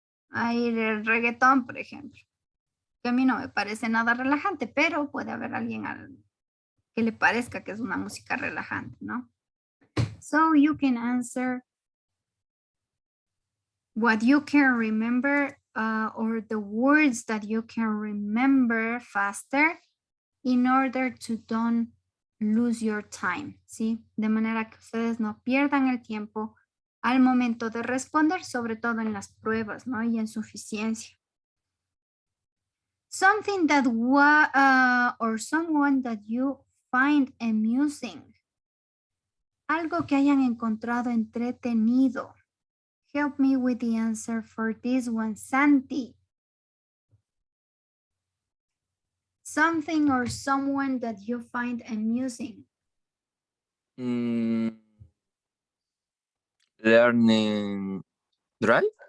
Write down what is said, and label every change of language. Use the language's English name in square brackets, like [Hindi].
[Spanish] Hay el reggaetón, por ejemplo, que a mí no me parece nada relajante, pero puede haber alguien que le parezca que es una música relajante, ¿no? [English] So you can answer what you can remember or the words that you can remember faster in order to don't lose your time, ¿sí? [Spanish] De manera que ustedes no pierdan el tiempo al momento de responder, sobre todo en las pruebas, ¿no? Y en suficiencia. [English] Something that or someone that you find amusing. [Spanish] Algo que hayan encontrado entretenido. [English] Help me with the answer for this one, Santi. Something or someone that you find amusing. Learning drive.